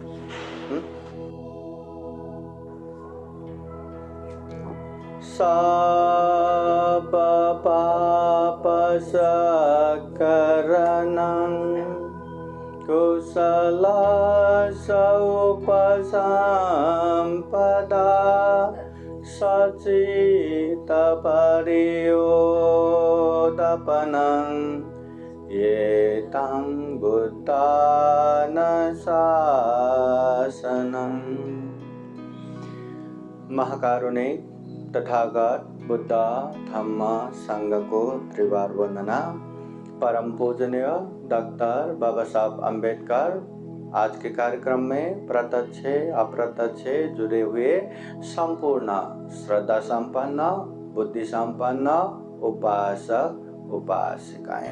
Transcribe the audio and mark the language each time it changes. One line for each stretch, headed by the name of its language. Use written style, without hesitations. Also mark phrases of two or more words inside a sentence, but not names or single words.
Pali: सब पाप सकरणं कुशल उपसंपदा सचित परियोदपनं एतं बुद्धानुशासनम्।
Hindi: महाकारुणिक तथागत बुद्ध धम्म संघ को त्रिवार वंदना। परम पूजनीय डॉक्टर बाबा साहब अम्बेडकर आज के कार्यक्रम में प्रत्यक्ष अप्रत्यक्ष जुड़े हुए संपूर्ण श्रद्धा संपन्न बुद्धि संपन्न उपासक उपासिकाएं।